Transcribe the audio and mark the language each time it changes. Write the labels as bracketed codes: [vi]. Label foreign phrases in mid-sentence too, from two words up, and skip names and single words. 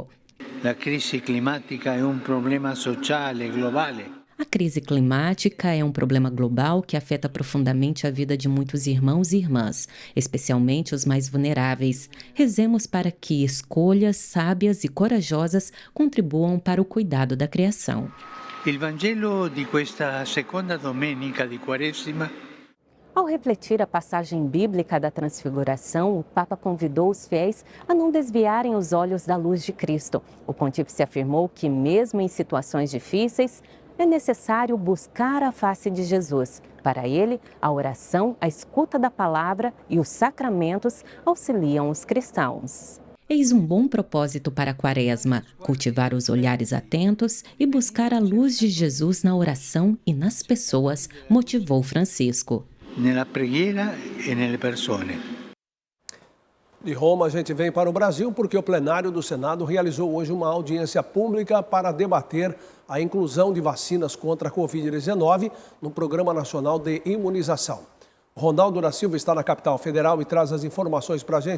[pt] A crise climática é um problema social global. A crise climática é um problema global que afeta profundamente a vida de muitos irmãos e irmãs, especialmente os mais vulneráveis. Rezemos para que escolhas sábias e corajosas contribuam para o cuidado da criação. [it] O Vangelo de questa seconda domenica di Quaresima. [pt] Ao refletir a passagem bíblica da Transfiguração, o Papa convidou os fiéis a não desviarem os olhos da luz de Cristo. O pontífice afirmou que, mesmo em situações difíceis, é necessário buscar a face de Jesus. Para ele, a oração, a escuta da palavra e os sacramentos auxiliam os cristãos. Eis um bom propósito para a Quaresma: cultivar os olhares atentos e buscar a luz de Jesus na oração e nas pessoas, motivou Francisco. [it] Nella preghiera e nelle persone. [pt] De Roma, a gente vem para o Brasil porque o plenário do Senado realizou hoje uma audiência pública para debater a inclusão de vacinas contra a Covid-19 no Programa Nacional de Imunização. Ronaldo da Silva está na capital federal e traz as informações para a gente.